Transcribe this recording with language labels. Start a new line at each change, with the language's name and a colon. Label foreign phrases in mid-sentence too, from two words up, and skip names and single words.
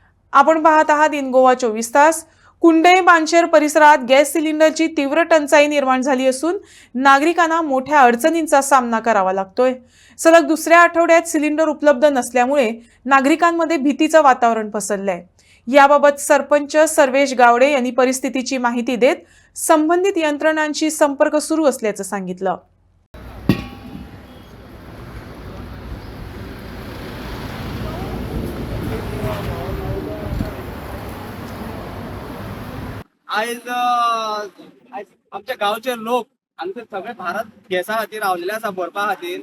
Marathi: आपण पाहत आहात इन गोवा 24 तास। कुंडे बांचेर परिसरात गॅस सिलेंडरची तीव्र टंचाई निर्माण झाली असून नागरिकांना मोठ्या अडचणींचा सामना करावा लागतोय। सलग दुसऱ्या आठवड्यात सिलेंडर उपलब्ध नसल्यामुळे नागरिकांमध्ये भीतीचं वातावरण पसरलंय। याबाबत सरपंच सर्वेश गावडे यांनी परिस्थितीची माहिती देत संबंधित यंत्रणांशी संपर्क सुरू असल्याचं सांगितलं।
Konkani: आयज आमच्या गांवचे लोक आमचे सगळे भारत गॅसा खातीर रावलेले आसा भरपा खातीर।